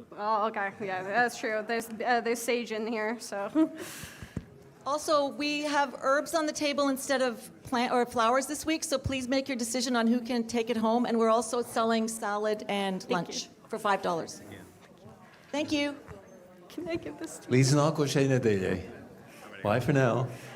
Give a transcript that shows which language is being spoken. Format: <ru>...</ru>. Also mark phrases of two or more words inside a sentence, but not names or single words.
<en>Oh, okay. Yeah, that's true. There's sage in here, so. Also, we have herbs on the table instead of plant or flowers this week, so please make your decision on who can take it home. And we're also selling salad and lunch for $5. Thank you. Can I give this to</en> <lv>Līdz nākošajai nedēļai.</lv> <en>Bye for now.</en>